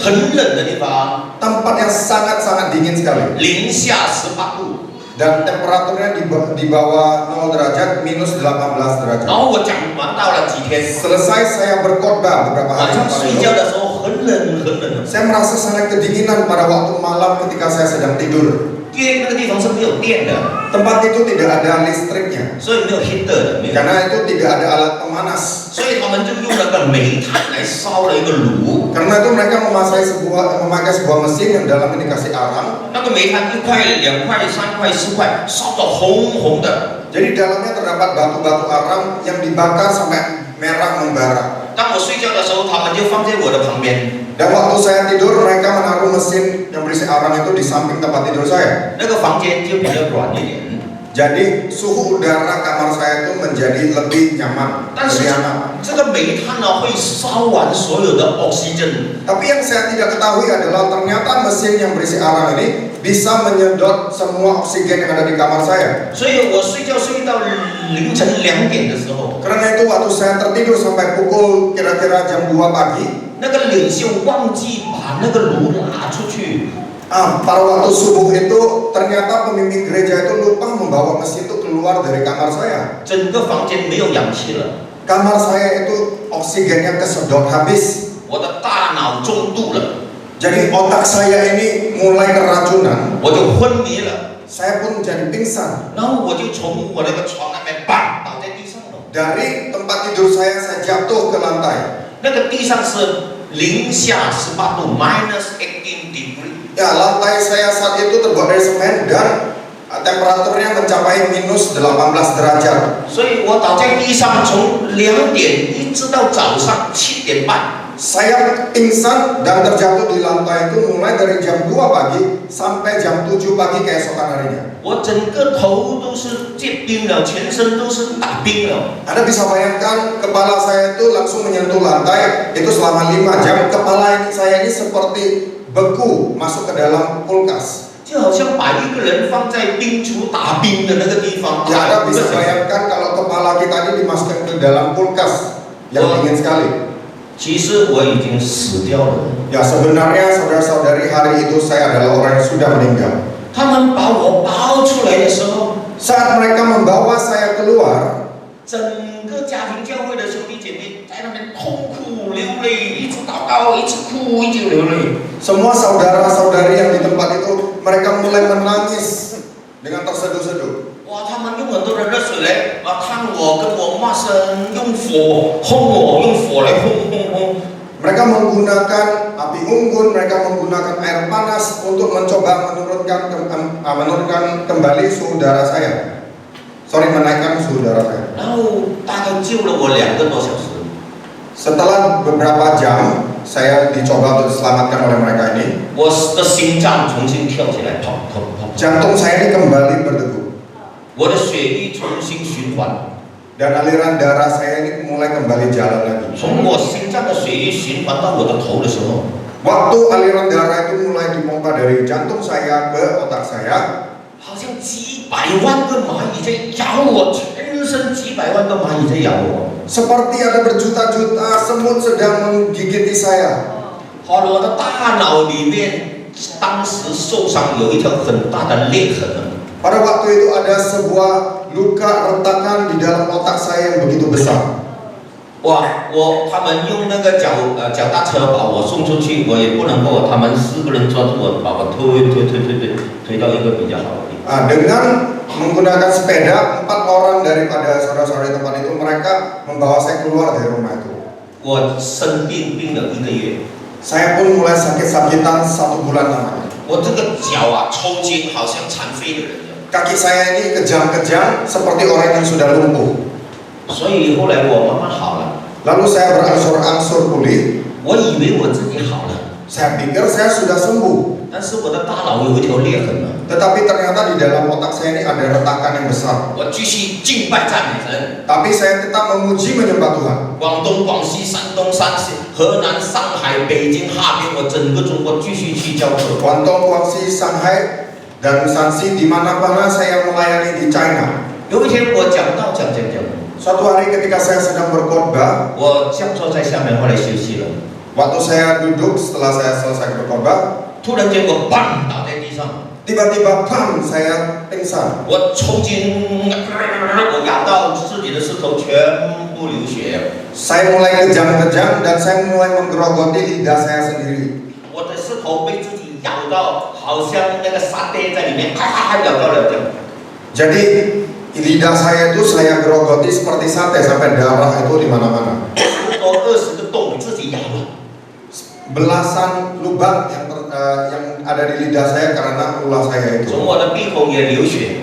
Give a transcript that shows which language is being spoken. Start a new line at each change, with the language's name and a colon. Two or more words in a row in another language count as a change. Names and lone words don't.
Chinese: 很冷的地方，
Indonesian: tempat yang sangat-sangat dingin sekali,
Chinese: 零下18度。
Indonesian: dan temperaturnya di bawah 0 derajat, minus 18 derajat.
Chinese: 然后我讲完到了几天，
Indonesian: Selesai saya berkhotbah beberapa
Chinese: 晚
Indonesian: hari
Chinese: 上
Indonesian: setelah
Chinese: 睡
Indonesian: itu,
Chinese: 觉的时候很冷很冷，
Indonesian: saya merasa sangat kedinginan pada waktu malam ketika saya sedang tidur.
Chinese: 因为那个地方是没有电的，
Indonesian: Tempat itu tidak ada listriknya,
Chinese: 所以没有 heater 的，没有。
Indonesian: karena itu tidak ada alat pemanas.
Chinese: 所以他们就用了个煤炭来烧了一个炉，
Indonesian: Karena itu mereka memakai sebuah mesin yang dalamnya dikasih arang.
Chinese: 那个煤炭1块、2块、3块、4块，烧得红红的。
Indonesian: Jadi dalamnya terdapat batu-batu arang yang dibakar sampai merah membara.
Chinese: 当我睡觉的时候，他们就放在我的旁边。
Indonesian: Dan waktu saya tidur, mereka menaruh mesin yang berisi arang itu di samping tempat tidur saya.
Chinese: 那个房间就比较软一点，
Indonesian: Jadi suhu udara kamar saya itu menjadi lebih nyaman,
Chinese: 但是
Indonesian: lebih hangat.
Chinese: 这个煤炭呢会烧完所有的 oxygen，
Indonesian: Tapi yang saya tidak ketahui adalah ternyata mesin yang berisi arang ini bisa menyedot semua oksigen yang ada di kamar saya.
Chinese: 所以我睡觉睡到凌晨2点的时候，
Indonesian: Karena itu waktu saya tertidur sampai pukul kira-kira jam 2 pagi,
Chinese: 那个领袖忘记把那个炉拿出去，
Indonesian: pada waktu subuh itu ternyata pemimpin gereja itu lupa membawa mesin itu keluar dari kamar saya.
Chinese: 整个房间没有氧气了，
Indonesian: Kamar saya itu oksigennya kesedot habis.
Chinese: 我的大脑中毒了，
Indonesian: Jadi otak saya ini mulai keracunan.
Chinese: 我就昏迷了，
Indonesian: Saya pun jadi pingsan.
Chinese: 然后我就从我那个床那边砰倒在地上了，
Indonesian: Dari tempat tidur saya jatuh ke lantai.
Chinese: 那个地上是零下18度 -18 degree。
Indonesian: Ya, lantai saya saat itu terbuat dari semen dan temperaturnya mencapai minus 18 derajat.
Chinese: 所以我倒在地上，从2点一直到早上7点半。
Indonesian: Saya pingsan dan terjatuh di lantai itu mulai dari jam 2 pagi sampai jam 7 pagi keesokan harinya.
Chinese: 我整个头都是结冰了，全身都是打冰了。
Indonesian: Anda bisa bayangkan kepala saya itu langsung menyentuh lantai itu selama 5 jam. Kepala saya ini seperti beku masuk ke dalam kulkas.
Chinese: 就好像把一个人放在冰橱打冰的那个地方。
Indonesian: Ya, Anda bisa bayangkan kalau kepala kita ini dimasukkan ke dalam kulkas yang dingin sekali.
Chinese: 其实我已经死掉了。
Indonesian: Ya, sebenarnya saudara-saudari hari itu saya adalah orang yang sudah meninggal.
Chinese: 他们把我抱出来的时候，
Indonesian: Saat mereka membawa saya keluar,
Chinese: 整个家庭教会的兄弟姐妹在那边痛哭流泪，一直祷告，一直哭，一直流泪。
Indonesian: semua saudara-saudari yang di tempat itu mereka mulai menangis dengan terseduh-seduh.
Chinese: 哇，他们用很多的热水来烫我，跟我骂声，用火轰我，用火来轰。
Indonesian: Mereka menggunakan api unggun, mereka menggunakan air panas untuk mencoba menurunkan kembali suhu darah saya. Menaikkan suhu darah saya.
Chinese: 然后大概救了我2个多小时。
Indonesian: Setelah beberapa jam, saya dicoba untuk diselamatkan oleh mereka ini.
Chinese: 我的心脏重新跳起来，砰砰砰，
Indonesian: Jantung saya ini kembali berdegup
Chinese: 我的血液重新循环，
Indonesian: dan aliran darah saya ini mulai kembali jalan lagi.
Chinese: 从我心脏的血液循环到我的头的时候，
Indonesian: Waktu aliran darah itu mulai dipompa dari jantung saya ke otak saya,
Chinese: 好像几百万个蚂蚁在咬我，全身几百万个蚂蚁在咬我，
Indonesian: seperti ada berjuta-juta semut sedang menggigiti saya.
Chinese: 后来我的大脑里面当时受伤，有一条很大的裂痕。
Indonesian: Pada waktu itu ada sebuah luka retakan di dalam otak saya yang begitu besar.
Chinese: 他们用那个脚踏车把我送出去，我也不能够，他们4个人抓住我，把我推到一个比较好的地方。
Indonesian: Dengan menggunakan sepeda, 4 orang daripada saudara-saudara di tempat itu mereka membawa saya keluar dari rumah itu.
Chinese: 我生病了1个月，
Indonesian: Saya pun mulai sakit-sakitan 1 bulan lamanya.
Chinese: 我这个脚啊抽筋，好像残废的人一样。
Indonesian: Kaki saya ini kejang-kejang seperti orang yang sudah lumpuh.
Chinese: 所以后来我慢慢好了，
Indonesian: Lalu saya berangsur-angsur pulih.
Chinese: 我以为我自己好了，
Indonesian: Saya pikir saya sudah sembuh.
Chinese: 但是我的大脑有一条裂痕了。
Indonesian: Tetapi ternyata di dalam otak saya ini ada retakan yang besar.
Chinese: 我继续敬拜赞美神。
Indonesian: Tapi saya tetap memuji menyembah Tuhan.
Chinese: 广东、广西、山东、山西、河南、上海、北京、哈尔滨，我整个中国继续去教课。
Indonesian: Guangdong, Guangxi, Shanghai, dan Shanxi di mana-mana saya melayani di China.
Chinese: 有一天我讲道讲，
Indonesian: Suatu hari ketika saya sedang berkhotbah,
Chinese: 我降坐在下面，后来休息了。
Indonesian: waktu saya duduk setelah saya selesai berkhotbah,
Chinese: 突然间我砰倒在地上，
Indonesian: tiba-tiba pam saya pingsan.
Chinese: 我抽筋，我咬到自己的舌头全部流血，
Indonesian: Saya mulai kejang-kejang dan saya mulai menggerogoti lidah saya sendiri.
Chinese: 我的舌头被自己咬到，好像那个沙爹在里面，咔咔咬到了这样。
Indonesian: Jadi lidah saya itu saya gerogoti seperti sate sampai darah itu di mana-mana.
Chinese: 10 多20个洞自己咬了。
Indonesian: Belasan lubang yang ada di lidah saya karena ulah saya itu.
Chinese: 从我的鼻孔也流血，